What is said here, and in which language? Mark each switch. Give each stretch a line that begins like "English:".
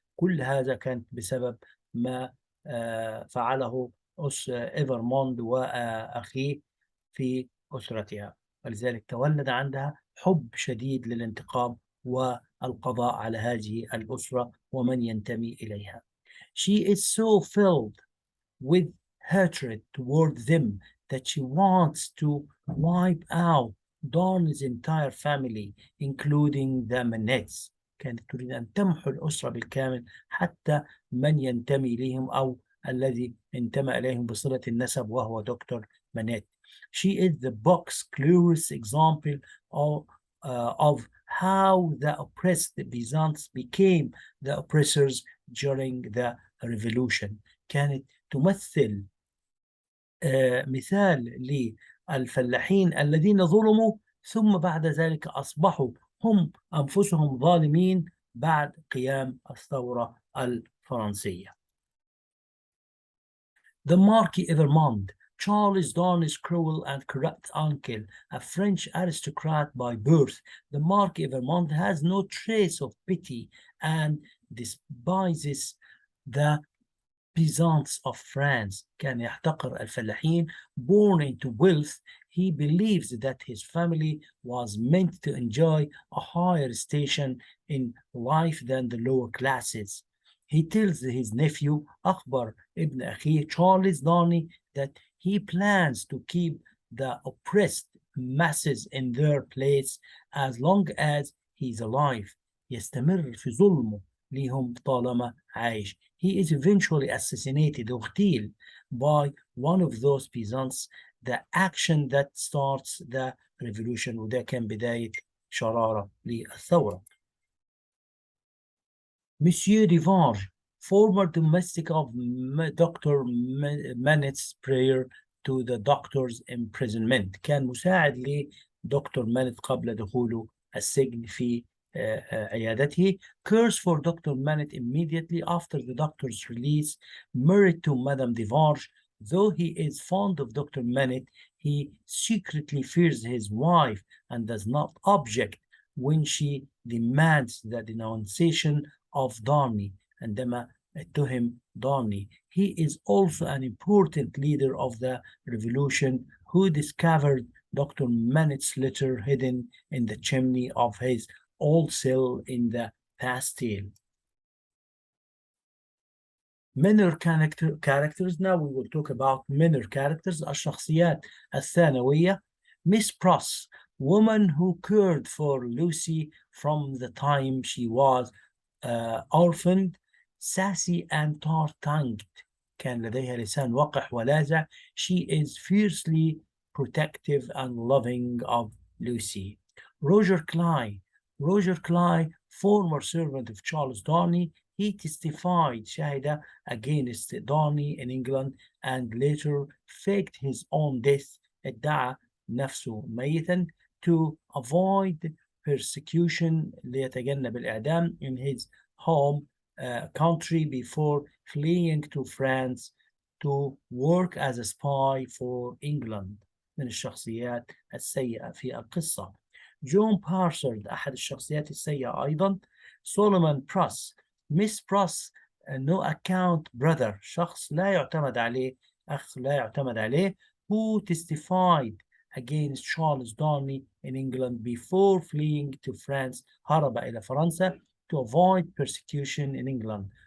Arabic: كل هذا كان بسبب ما فعله إيفرموند وأخيه في أسرتها، ولذلك تولد عندها حب شديد للانتقام والقضاء على هذه الأسرة ومن ينتمي إليها.
English: She is so filled with hatred toward them that she wants to wipe out Darnley's entire family including the Manets.
Arabic: كانت تريد أن تمحو الأسرة بالكامل حتى من ينتمي إليهم أو الذي انتمى إليهم بصلة النسب وهو دكتور مانيت.
English: She is the book's clearest example of how the oppressed Byzantines became the oppressors during the revolution.
Arabic: كانت تمثل مثال للفلاحين الذين ظلموا ثم بعد ذلك أصبحوا هم أنفسهم ظالمين بعد قيام الثورة الفرنسية.
English: The Marquis Evremond Charles Darnay's cruel and corrupt uncle, a French aristocrat by birth, the Marquis of Vermont, has no trace of pity and despises the peasants of France.
Arabic: كان يحتقر الفلاحين.
English: Born into wealth, he believes that his family was meant to enjoy a higher station in life than the lower classes. He tells his nephew,
Arabic: أخبر ابن أخيه
English: Charles Darnay, that he plans to keep the oppressed masses in their place as long as he's alive.
Arabic: يستمر في ظلمه ليهم طالما عايش.
English: He is eventually assassinated,
Arabic: اغتيل,
English: by one of those peasants, the action that starts the revolution.
Arabic: وده كان بداية شرارة للثورة.
English: Monsieur Rivange, former domestic of Dr. Manet's prior to the doctor's imprisonment.
Arabic: كان مساعد لدكتور مانت قبل دخوله السجن في عيادته.
English: Cares for Dr. Manet immediately after the doctor's release, married to Madame Devarge. Though he is fond of Dr. Manet, he secretly fears his wife and does not object when she demands the denunciation of Darnay.
Arabic: عندما اتهم Darnay.
English: He is also an important leader of the revolution who discovered Dr. Manet's letter hidden in the chimney of his old cell in the Bastille. Minor characters. Now we will talk about minor characters.
Arabic: الشخصيات الثانوية.
English: Miss Pross, woman who cared for Lucy from the time she was orphaned, sassy and tart-tongued.
Arabic: كان لديها لسان وقح ولاذع.
English: She is fiercely protective and loving of Lucy. Roger Cly. Roger Cly, former servant of Charles Darnay, he testified
Arabic: شهد
English: against Darnay in England and later faked his own death.
Arabic: ادعى نفسه ميتا
English: to avoid persecution,
Arabic: ليتجنب الإعدام,
English: in his home country before fleeing to France to work as a spy for England.
Arabic: من الشخصيات السيئة في القصة. جون بارسرد أحد الشخصيات السيئة أيضا. سولومون بروس.
English: Miss Pross no account brother,
Arabic: شخص لا يعتمد عليه،
English: أخ لا يعتمد عليه, who testified against Charles Darnay in England before fleeing to France.
Arabic: هرب إلى فرنسا
English: to avoid persecution in England.